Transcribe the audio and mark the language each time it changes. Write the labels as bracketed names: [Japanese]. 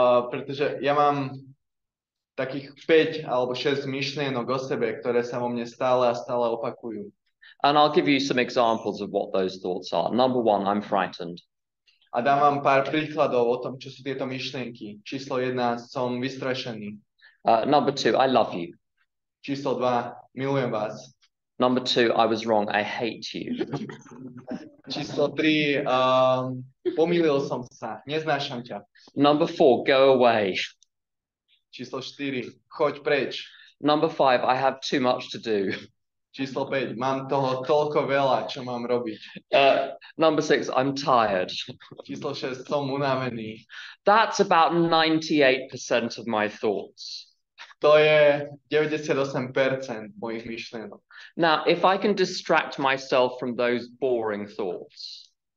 [Slovak] Pretože ja mám takých 5 alebo 6 myšlienok o sebe, ktoré sa vo mne stále a stále opakujú. [English] And I'll give you some examples of what those thoughts are. Number 1, I'm frightened. [Slovak] A dám vám pár príkladov o tom, čo sú tieto myšlienky. Číslo 1, som vystrašený. [English] Number 2, I love you. [Slovak] Číslo 2, milujem vás. [English] Number 2, I was wrong, I hate you. [Slovak] Číslo 3, pomýlil som sa, neznášam ťa. [English] Number 4, go away. [Slovak] Číslo 4, choď preč. [English] Number 5, I have too much to do. [Slovak] Číslo 5, mám toho toľko veľa, čo mám robiť. [English] Number 6, I'm tired. [Slovak] Číslo 6, som unavený. [English] That's about 98% of my thoughts. [Slovak] To je 98% mojich myšlienok. [English] Now, if I can distract myself from those boring thoughts,